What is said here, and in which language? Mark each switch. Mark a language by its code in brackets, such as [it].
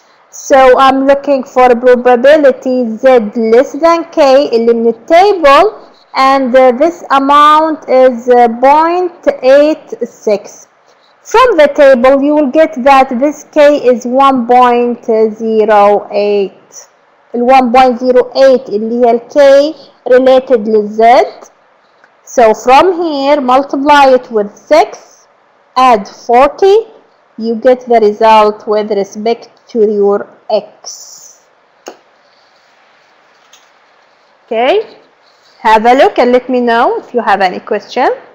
[en] So I'm looking for probability Z less than K [ar] اللي من التable, [en] and this amount is 0.86. From the table you will get that this K is 1.08. [ar] ال 1.08 اللي هي ال K [en] related [ar] لل Z. [en] So from here multiply it with 6, add 40, you get the result with respect to your X. Okay, have a look and let me know if you have any question.